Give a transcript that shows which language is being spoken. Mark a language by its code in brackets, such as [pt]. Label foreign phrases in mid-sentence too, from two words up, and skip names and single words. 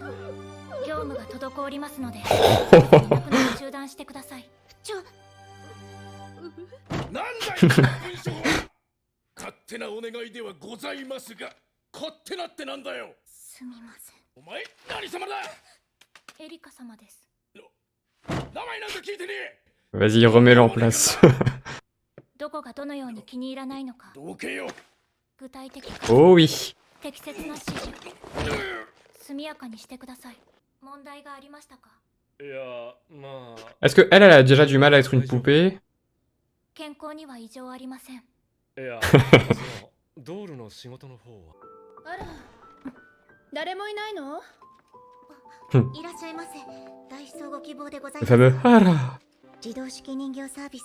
[ja] 業務が滞りますので、泣くのを中断してください。なんだいこの文章は。勝手なお願いではございますが、勝手なってなんだよ。すみません。お前何様だ。エリカ様です。名前なんか聞いてねえ。 [fr] Vas-y, remets-le en place. [ja] どこがどのように気に入らないのか、どけよ。具体的か [fr] Oh oui. [ja] 適切な指示、速やかにしてください。問題がありましたか？いや、まあ。 [fr] Est-ce que elle a déjà du mal à être une poupée? [ja] 健康には異常ありません。いや、ドールの仕事の方は。あら、誰もいないの？いらっしゃいませ。代筆をご希望でござい [fr] Le [ja] ます。 [fr] fameux Hara. [ja] 自動式人形サービス、